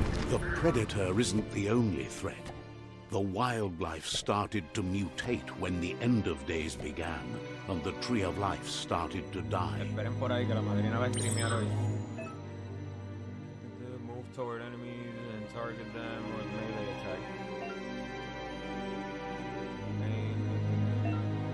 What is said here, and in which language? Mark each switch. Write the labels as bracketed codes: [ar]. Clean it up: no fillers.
[en] The predator isn't the only threat. The wildlife started to mutate when the end of days began, and the tree of life started to die. [es] Esperen por ahí que la madrina va a streamear hoy. [en] Move toward enemies and target them with melee attack.